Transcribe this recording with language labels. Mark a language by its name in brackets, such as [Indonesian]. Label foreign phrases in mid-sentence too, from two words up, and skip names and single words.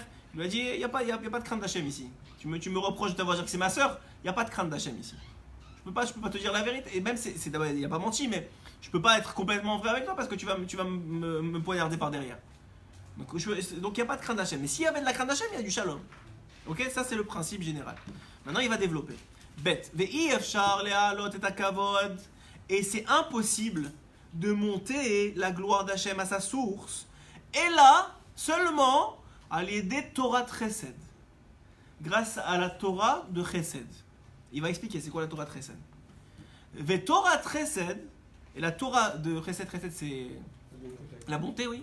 [French] Il lui a dit, il n'y a pas de crainte d'Hachem ici. Tu me reproches de t'avoir dit que c'est ma sœur, il n'y a pas de crainte d'Hachem ici. Je peux pas te dire la vérité. Et même, il n'y a pas menti, mais je ne peux pas être complètement vrai avec toi parce que tu vas me poignarder par derrière. Donc il n'y a pas de crainte d'Hachem. Mais s'il y avait de la crainte d'Hachem, il y a du shalom. Ok, ça c'est le principe général. Maintenant, il va développer. Bet. [Hebrew] ואי אפשר להעלות את הכבוד. [French] Et c'est impossible de monter la gloire d'Hachem à sa source. Et là, seulement, à l'aider Torah de Chesed. Grâce à la Torah de Chesed. Il va expliquer c'est quoi la Torah de Chesed. Ve Torah de Chesed, et la Torah de Chesed, c'est la bonté, oui.